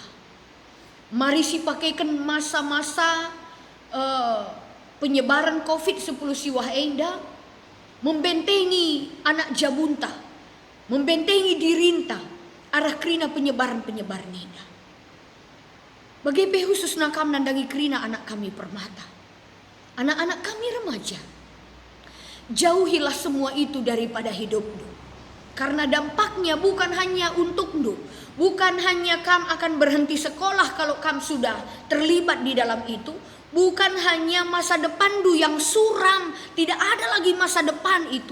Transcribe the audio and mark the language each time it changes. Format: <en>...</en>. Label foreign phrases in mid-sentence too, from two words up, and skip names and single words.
<btx>Mari si pakaikan</btx> <id>masa-masa penyebaran</id> <btx>COVID-10 siwah enda, membentengi anak jabunta, membentengi dirinta, arah krina penyebaran nida. Bagi khusus nakam nandangi krina anak kami permata, anak-anak kami remaja.</btx> <id>Jauhilah semua itu daripada hidupmu. Karena dampaknya bukan hanya untukmu, bukan hanya kamu akan berhenti sekolah kalau kamu sudah terlibat di dalam itu. Bukan hanya masa depanmu yang suram, tidak ada lagi masa depan itu.</id>